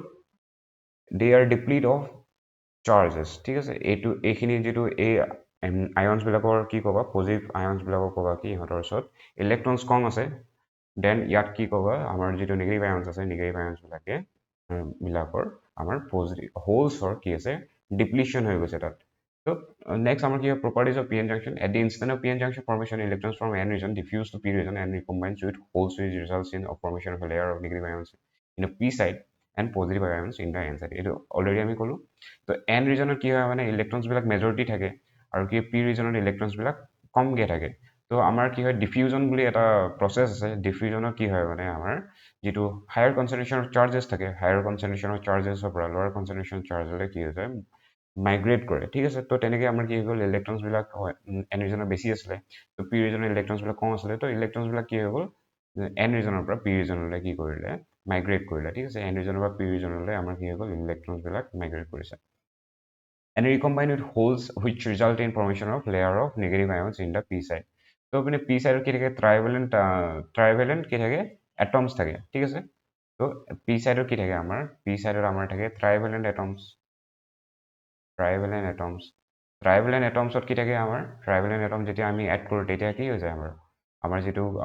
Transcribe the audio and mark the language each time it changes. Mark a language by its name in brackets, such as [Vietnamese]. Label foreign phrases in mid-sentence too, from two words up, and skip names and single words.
[Assamese] ত' [English] they are deplete of charges [Assamese] ঠিক আছে এইখিনি যিটো এই আয়নছবিলাকৰ কি ক'বা পজিটিভ আয়নছবিলাকৰ ক'বা কি ইহঁতৰ ওচৰত ইলেক্ট্ৰনছ কম আছে দেন ইয়াত কি ক'বা আমাৰ যিটো [English] negative ions [Assamese] আছে নিগেটিভ আয়নছবিলাকে বিলাকৰ আমাৰ পজিটিভ হোলছৰ কি আছে ডিপ্লিশ্যন হৈ গৈছে তাত [English] So next [Assamese] আমাৰ কি হয় [English] properties of p-n junction at the instant of p-n junction formation electrons from n region diffuse to p region and recombines with holes which results in a formation of a layer of negative ions in a p side and positive ions in the n side [Assamese] এইটো অলৰেডি আমি ক'লো তো n ৰিজনত কি হয় মানে ইলেক্ট্ৰনছবিলাক মেজৰিটি থাকে আৰু কি পি ৰিজনত ইলেক্ট্ৰনছবিলাক কমকৈ থাকে তো আমাৰ কি হয় ডিফিউজন বুলি এটা প্ৰচেছ আছে ডিফিউজনত কি হয় মানে আমাৰ যিটো হায়াৰ কনচেন্ট্ৰেশ্যনৰ চাৰ্জেছ থাকে হায়াৰ কনচেন্ট্ৰেশ্যনৰ চাৰ্জেছৰ পৰা লোৱাৰ কনচেন্ট্ৰেশ্যন চাৰ্জলৈ কি হৈ যায় মাইগ্ৰেট কৰে ঠিক আছে তো তেনেকৈ আমাৰ কি হৈ গ'ল ইলেক্ট্ৰনছবিলাক এন ৰিজনৰ বেছি আছিলে তো পি ৰিজনৰ ইলেক্ট্ৰনছবিলাক কম আছিলে তো ইলেক্ট্ৰনছবিলাক কি হৈ গ'ল এন ৰিজনৰ পৰা পি ৰিজনলৈ কি কৰিলে মাইগ্ৰেট কৰিলে ঠিক আছে এন ৰিজনৰ পৰা পি ৰিজনলৈ আমাৰ কি হৈ গ'ল ইলেক্ট্ৰনছবিলাক মাইগ্ৰেট কৰিছে [English] and recombine with holes which result in formation of layer of negative ions in the p side [Assamese] তো আপুনি p side কি থাকে ট্ৰাইভেলেণ্ট কি থাকে এটমছ থাকে ঠিক আছে তো p side কি থাকে আমাৰ p side আমাৰ থাকে ট্ৰাইভেলেণ্ট এটমছত কি থাকে আমাৰ ট্ৰাইভেলেণ্ট এটম যেতিয়া আমি এড কৰোঁ তেতিয়া কি হৈ যায় আমাৰ যিটো